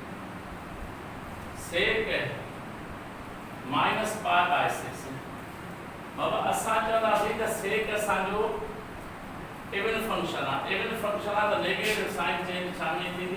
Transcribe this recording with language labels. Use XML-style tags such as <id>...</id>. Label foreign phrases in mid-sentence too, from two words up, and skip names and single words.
<sd>सेक माइनस π/6 बाबा असा चवंदासीं त सेक असांजो</sd> <en>even function</en> <sd>आहे त</sd> <en>negative sign change</en> <sd>शामिल थींदी</sd>